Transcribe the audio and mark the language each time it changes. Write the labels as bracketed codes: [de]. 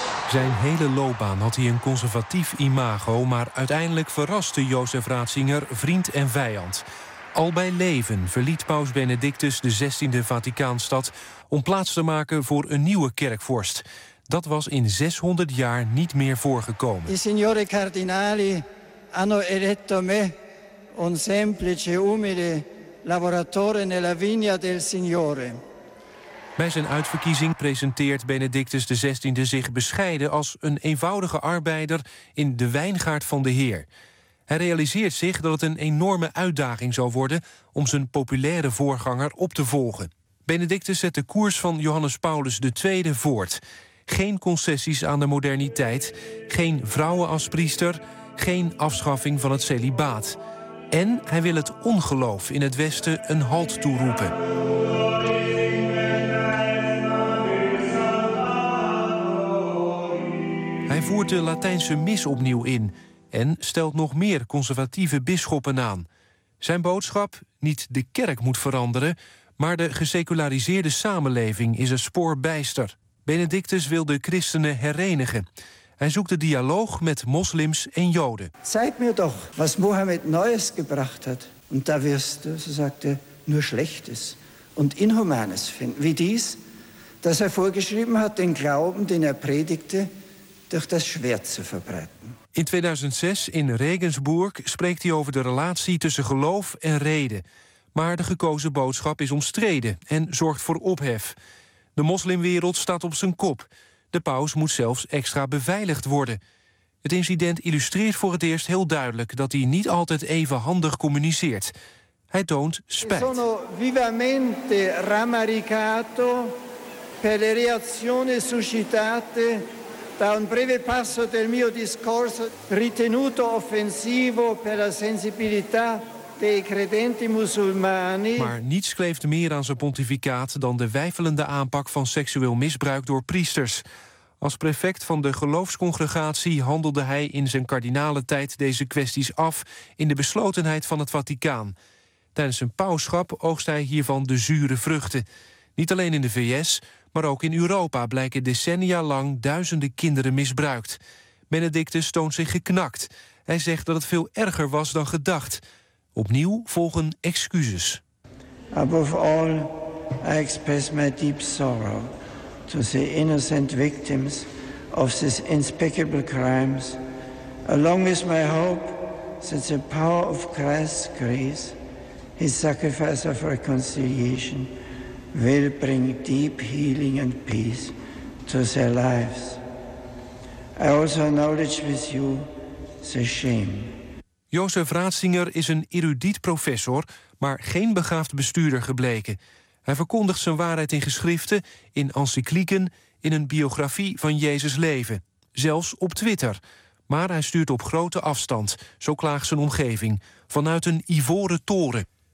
[nl] Zijn hele loopbaan had hij een conservatief imago, maar uiteindelijk verraste Jozef Ratzinger vriend en vijand. Al bij leven verliet paus Benedictus de 16e Vaticaanstad om plaats te maken voor een nieuwe kerkvorst. Dat was in 600 jaar niet meer voorgekomen. [it] I signori cardinali hanno eletto me un semplice umile lavoratore nella vigna del Signore. [nl] Bij zijn uitverkiezing presenteert Benedictus de 16e zich bescheiden als een eenvoudige arbeider in de wijngaard van de Heer. Hij realiseert zich dat het een enorme uitdaging zou worden om zijn populaire voorganger op te volgen. Benedictus zet de koers van Johannes Paulus II voort. Geen concessies aan de moderniteit, geen vrouwen als priester, geen afschaffing van het celibaat. En hij wil het ongeloof in het Westen een halt toeroepen. Hij voert de Latijnse mis opnieuw in en stelt nog meer conservatieve bisschoppen aan. Zijn boodschap? Niet de kerk moet veranderen, maar de geseculariseerde samenleving is een spoor bijster. Benedictus wil de christenen herenigen. Hij zoekt de dialoog met moslims en joden. [de] Zeig mir doch, was Mohammed Neues gebracht hat. Und da wirst du, so sagte, nur Schlechtes und Inhumanes finden. Wie dies, dass er vorgeschrieben hat, den Glauben, den er predigte, durch das Schwert zu verbreiten. [nl] In 2006 in Regensburg spreekt hij over de relatie tussen geloof en reden. Maar de gekozen boodschap is omstreden en zorgt voor ophef. De moslimwereld staat op zijn kop. De paus moet zelfs extra beveiligd worden. Het incident illustreert voor het eerst heel duidelijk dat hij niet altijd even handig communiceert. Hij toont spijt. Ik ben [it] vivamente rammaricato per le reazioni suscitate da un breve passo del mio discorso ritenuto offensivo per la sensibilità dei credenti musulmani. [nl] Maar niets kleeft meer aan zijn pontificaat dan de weifelende aanpak van seksueel misbruik door priesters. Als prefect van de geloofscongregatie handelde hij in zijn kardinale tijd deze kwesties af in de beslotenheid van het Vaticaan. Tijdens zijn pausschap oogst hij hiervan de zure vruchten. Niet alleen in de VS, maar ook in Europa blijken decennia lang duizenden kinderen misbruikt. Benedictus toont zich geknakt. Hij zegt dat het veel erger was dan gedacht. Opnieuw volgen excuses. [en] Above all, I express my deep sorrow to the innocent victims of these inspeccable crimes, along with my hope that the power of Christ's grace, his sacrifice of reconciliation, will bring deep healing and peace to their lives. I also acknowledge with you the shame. [nl] Jozef Ratzinger is een erudiet professor, maar geen begaafd bestuurder gebleken. Hij verkondigt zijn waarheid in geschriften, in encyclieken, in een biografie van Jezus' leven. Zelfs op Twitter. Maar hij stuurt op grote afstand, zo klaagt zijn omgeving, vanuit een ivoren toren.